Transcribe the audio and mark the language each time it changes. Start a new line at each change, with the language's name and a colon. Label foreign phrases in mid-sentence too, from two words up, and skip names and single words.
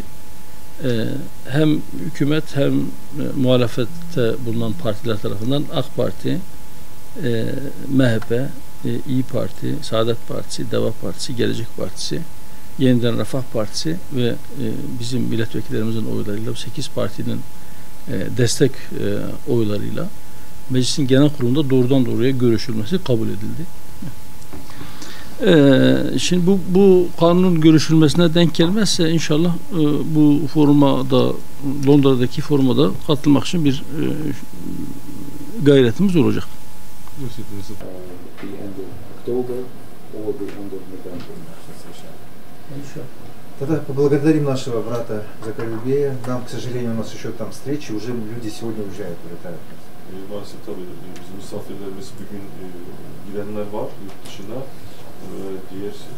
Turkish: Hem hükümet hem muhalefette bulunan partiler tarafından AK Parti, MHP, İYİ Parti, Saadet Partisi, Deva Partisi, Gelecek Partisi, Yeniden Refah Partisi ve bizim milletvekillerimizin oylarıyla 8 partinin destek oylarıyla meclisin genel kurulunda doğrudan doğruya görüşülmesi kabul edildi. Şimdi bu kanunun görüşülmesine denk gelmezse inşallah bu foruma da, Londra'daki foruma da katılmak için bir gayretimiz olacak.
Russian: Тогда поблагодарим нашего брата Закарюбея. Нам, к сожалению, у нас еще там встречи, уже люди сегодня uğrayıp, улетают.
Turkish: Maalesef tabii bizim misafirlerimiz bugün gidenler var yurt dışına. Diğer